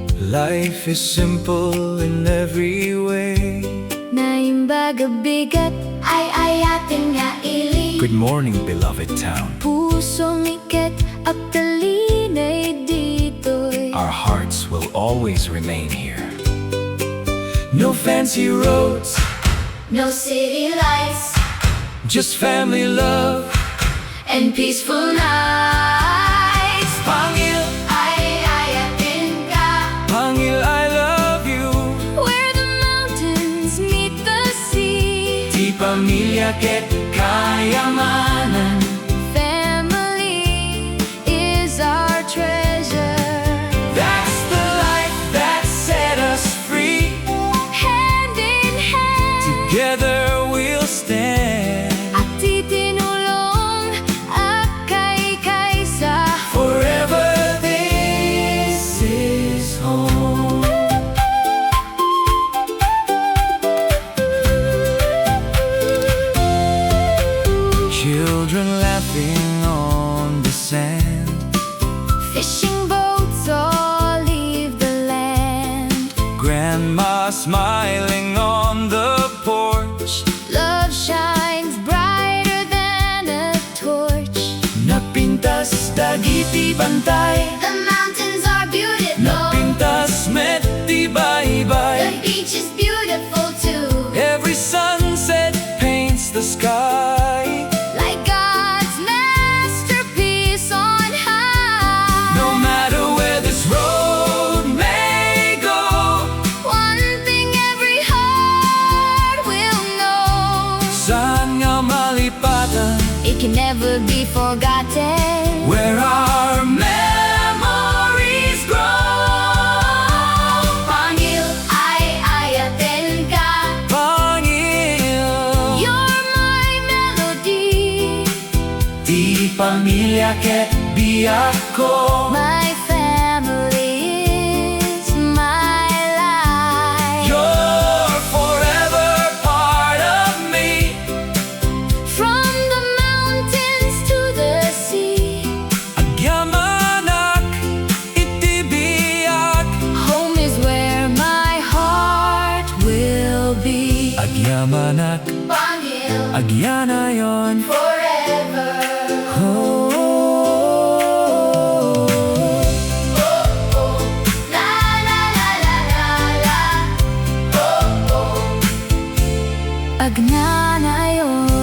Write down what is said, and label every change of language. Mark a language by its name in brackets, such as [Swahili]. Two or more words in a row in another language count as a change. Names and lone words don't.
[English] Life is simple in every way. [Iloko] Naimbaga bigat, ay-ayaten nga ili. [English] Good morning, beloved town. [Iloko] Pusong ikat, agtalinay dito'y. [English] Our hearts will always remain here. No fancy roads, No city lights, just family love and peaceful nights. [Iloko] Pangil, Ay-ayaten ka, [English] Pangil, I love you. where the mountains meet the sea. [Iloko] Di pamilya ket kayamanan. [English] Family is our treasure. That's the life that set us free. Hand in hand, Together we'll stand. [Iloko] Agtitinulong, agkaykaysa. [English] Forever this is home. Children laughing on the sand. Fishing boats all leave the land. Grandma smiling on the porch. Love shines brighter than a torch. [Iloko] Napintas dagiti bantay. [English] The mountains are beautiful. [Iloko] Napintas met di [English] The bye-bye. beach is beautiful too. Every sunset paints the sky. Like God's masterpiece on high. No matter where this road may go, One thing every heart will know. [Iloko] saan nga malipatan, [English] It can never be forgotten. where our memories grow. [Iloko] Pangil, ay-ayaten ka. Pangil, [English] You're my melody. [Iloko] di pamilya ket biyak ko. [English] My family is my life. You're forever part of me. From the mountains to the sea, [Iloko] Agyamanak, itibiyak. [English] home is where my heart will be. [Iloko] Agyamanak, Pangil, Agnanayon. [English] forever. Oh. La la la la la la. [Iloko] Agnanayon.